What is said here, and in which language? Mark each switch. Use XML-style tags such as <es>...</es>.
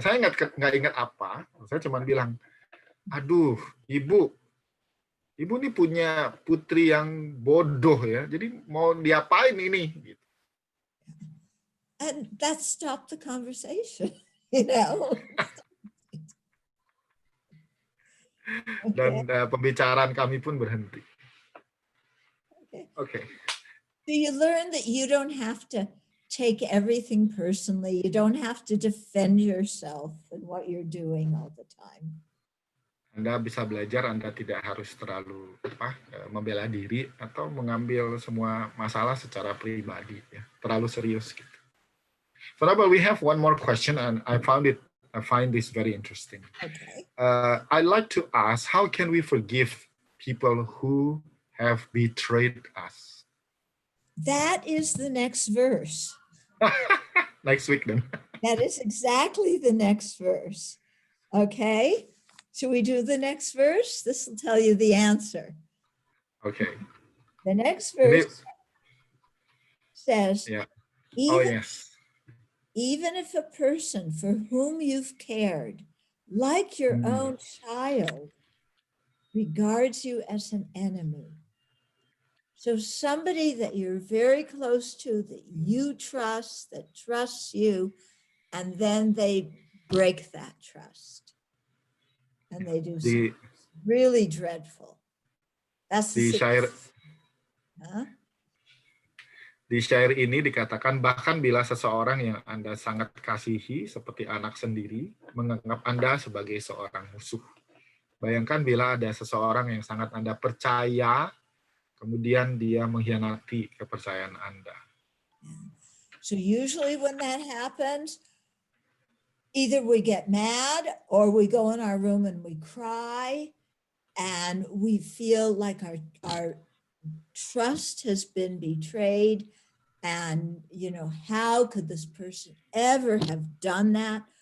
<id>Saya nggak ingat apa. Saya cuma bilang, aduh, ibu nih punya putri yang bodoh ya. Jadi mau diapain ini? Gitu.</id> <en>And that stopped the conversation, you know.</en> <id>Dan pembicaraan kami pun berhenti.</id> <en>Okay. So you learn that you don't have to take everything personally. You don't have to defend yourself and what you're doing all the time.</en> <id>Anda bisa belajar, Anda tidak harus terlalu membela diri atau mengambil semua masalah secara pribadi, ya, terlalu serius gitu.</id> <en>But we have one more question, and I find this very interesting. Okay. I'd like to ask, how can we forgive people who have betrayed us? That is the next verse. Next week then. That is exactly the next verse. Okay. Should we do the next verse? This will tell you the answer. Okay. The next verse says, yeah. Yes. Even if a person for whom you've cared, like your own child, regards you as an enemy. So somebody that you're very close to, that you trust, that trusts you, and then they break that trust. And they do something really dreadful. That's the</en> <id>di syair, huh? Di syair ini dikatakan, bahkan bila seseorang yang Anda sangat kasihi, seperti anak sendiri, menganggap Anda sebagai seorang musuh. Bayangkan bila ada seseorang yang sangat Anda percaya, kemudian dia mengkhianati kepercayaan Anda.</id> <en>So usually when that happens, either we get mad or we go in our room and we cry and we feel like our trust has been betrayed. And, how could this person ever have done that?</en>